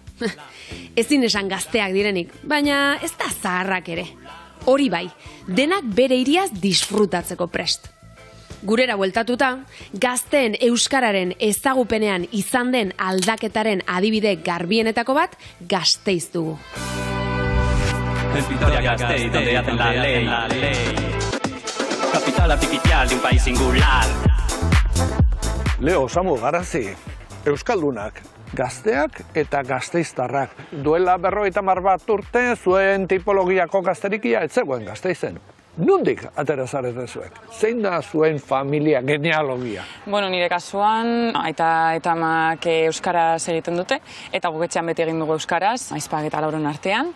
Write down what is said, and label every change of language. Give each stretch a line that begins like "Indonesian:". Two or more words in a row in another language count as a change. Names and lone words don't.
Basque: Ezin esan gazteak direnik, baina ez da zaharrak ere. Hori bai, denak bere hiriaz disfrutatzeko prest. Gurera bueltatuta, gazteen euskararen ezagupenean izan den aldaketaren adibide garbienetako bat Gasteiz dugu.
Spanish: En Vitoria-Gasteiz, donde hacen la ley. Capital artificial de un país singular.
Basque: Leo, Samu, Garazi, euskaldunak, gazteak eta gazteiztarrak. Duela 50 bat urte, zuen tipologiako gazterikia ez zegoen Gasteizen. Nondik atera zarete zuek? Zein da zuen familia genealogia? Bueno, nire kasuan, aita eta amak euskaraz egiten dute, eta guketxean beti egin dugu euskaraz, aizpak eta lauron artean.